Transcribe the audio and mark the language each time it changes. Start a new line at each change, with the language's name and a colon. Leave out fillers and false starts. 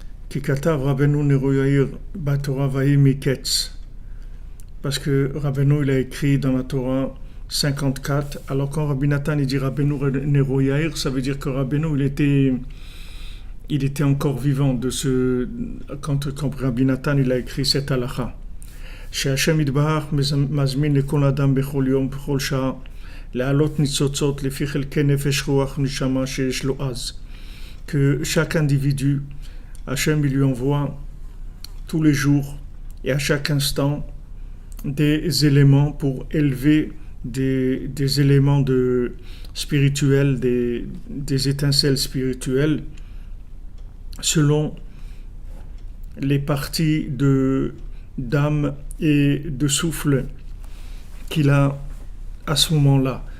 Hebrew: Kikatav Rabbeinu Neroyair Batorah Vahi Miketz.
French: Parce que Rabbeinu, il a écrit dans la Torah 54, alors quand Rabbi Nathan il dit Rabbeinu Neroyair, ça veut dire que Rabbeinu il était encore vivant quand Rabbi Nathan il a écrit cette halakha.
Hebrew: שהשם יתברך מזמין לכל אדם בכל יום בכל שעה להעלות ניצוצות לפי חלקי נפש רוח נשמה שיש לו אז.
French: Que chaque individu, Hachem il lui envoie tous les jours et à chaque instant des éléments pour élever des éléments spirituels, des étincelles spirituelles selon les parties d'âme et de souffle qu'il a à ce moment-là.